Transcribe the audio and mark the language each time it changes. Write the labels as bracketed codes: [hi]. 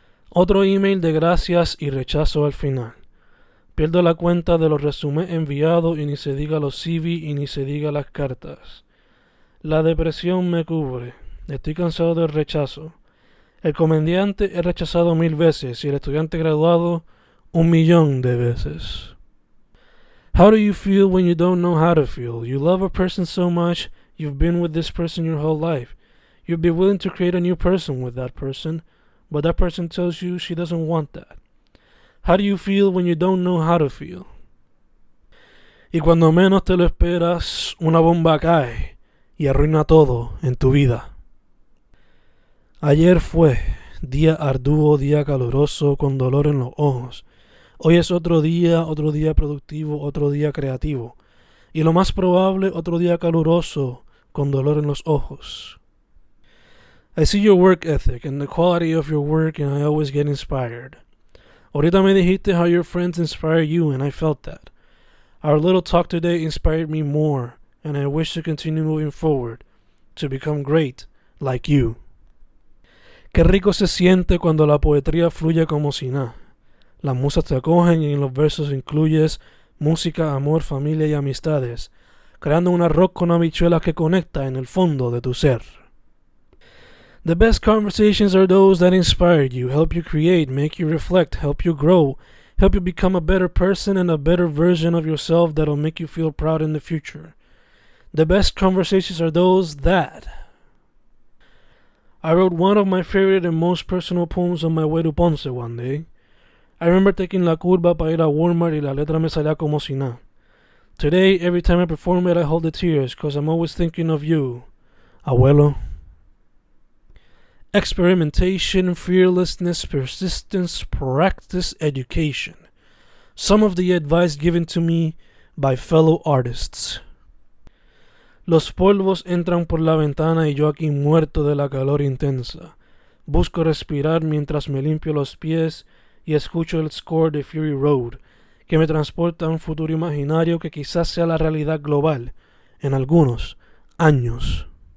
[es] Otro email de gracias y rechazo al final. Pierdo la cuenta de los resúmenes enviados y ni se diga los CV y ni se diga las cartas. La depresión me cubre. Estoy cansado del rechazo. El comediante es rechazado 1000 veces y el estudiante graduado 1,000,000 de veces. [en] How do you feel when you don't know how to feel? You love a person so much, you've been with this person your whole life. You'd be willing to create a new person with that person, but that person tells you she doesn't want that. How do you feel when you don't know how to feel? [es] Y cuando menos te lo esperas, una bomba cae y arruina todo en tu vida. Ayer fue, día arduo, día caluroso, con dolor en los ojos. Hoy es otro día productivo, otro día creativo. Y lo más probable, otro día caluroso, con dolor en los ojos. [en] I see your work ethic and the quality of your work and I always get inspired. [es] Ahorita me dijiste [en] how your friends inspire you and I felt that. Our little talk today inspired me more and I wish to continue moving forward to become great like you. [es] Qué rico se siente cuando la poetría fluye como si nada. Las musas te acogen y en los versos incluyes música, amor, familia y amistades, creando un arroz con habichuelas que conecta en el fondo de tu ser. [en] The best conversations are those that inspire you, help you create, make you reflect, help you grow, help you become a better person and a better version of yourself that'll make you feel proud in the future. The best conversations are those that... I wrote one of my favorite and most personal poems on my way to Ponce one day. I remember taking [es] la curva para ir a Walmart y la letra me salía como si nada. [en] Today, every time I perform it, I hold the tears, cause I'm always thinking of you, abuelo. Experimentation, fearlessness, persistence, practice, education. Some of the advice given to me by fellow artists. [es] Los polvos entran por la ventana y yo aquí muerto de la calor intensa. Busco respirar mientras me limpio los pies y escucho el score de Fury Road, que me transporta a un futuro imaginario que quizás sea la realidad global en algunos años.